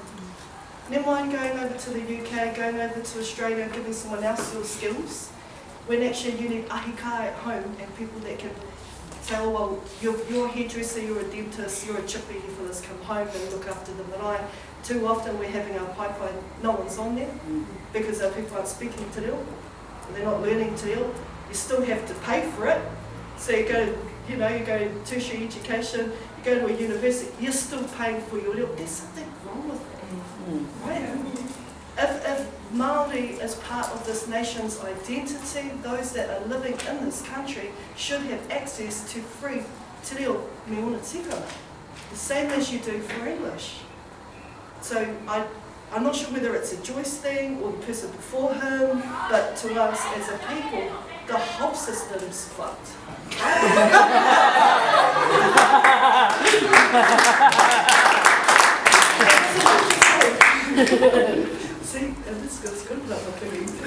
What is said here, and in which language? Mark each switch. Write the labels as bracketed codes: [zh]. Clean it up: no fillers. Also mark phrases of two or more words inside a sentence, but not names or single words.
[en] Never mind going over to the UK, going over to Australia, giving someone else your skills, when actually you need ahika at home and people that can say, oh well, you're a hairdresser, you're a dentist, you're a chippy, you for this, come home and look after them. But too often we're having our pipeline, no one's on there, because our people aren't speaking [mi] te reo, [en] they're not learning [mi] te reo. [en] You still have to pay for it. So you go to tertiary education, you go to a university, you're still paying for your reo. There's something wrong with it. Right? If Māori is part of this nation's identity, those that are living in this country should have access to free [mi] te reo me ona tikanga, [en] the same as you do for English. So I'm not sure whether it's a Joyce thing or the person before him, but to us as a people, the whole system's fucked. See, and this goes good enough for me.